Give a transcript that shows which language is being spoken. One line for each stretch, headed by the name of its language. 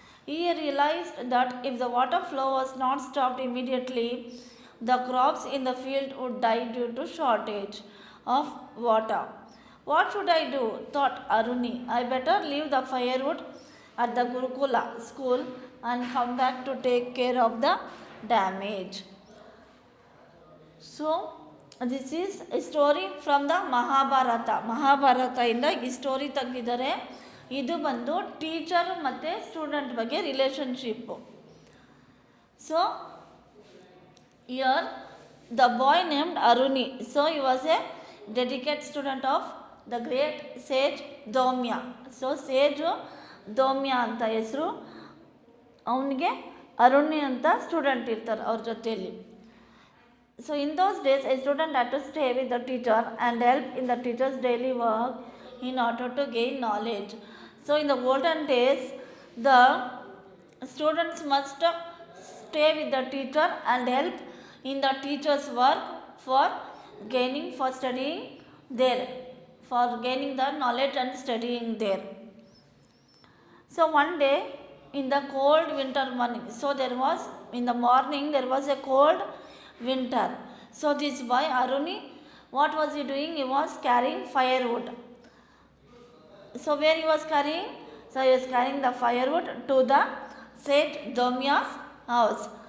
English: He realized that if the water flow was not stopped immediately, the crops in the field would die due to shortage of water. What should I do? Thought Aruni. I better leave the firewood at the Gurukula school and come back to take care of the damage. So, this is a story from the Mahabharata.
Kannada: Mahabharata ಇಂದ ಈ story ತೆಗೆದಿದ್ದಾರೆ. ಇದು ಬಂದು teacher ಮತ್ತು student ಬಗ್ಗೆ relationship.
English: So here the boy named Aruni. So he was a dedicate student of the great sage Dhaumya.
Kannada: So ಸೇಜು Dhaumya ಅಂತ ಹೆಸರು. ಅವನಿಗೆ ಅರುಣಿ ಅಂತ ಸ್ಟೂಡೆಂಟ್ ಇರ್ತಾರೆ ಅವ್ರ ಜೊತೆಯಲ್ಲಿ.
English: So in those days a student had to stay with the teacher and help in the teacher's daily work in order to gain knowledge. So in the olden days the students must stay with the teacher and help in the teacher's work for studying there, for gaining the knowledge and studying there. So one day in the cold winter morning, so there was a cold winter. So this boy Aruni, what was he doing? He was carrying firewood. So where he was carrying? So he was carrying the firewood to the sage Dhaumya's house.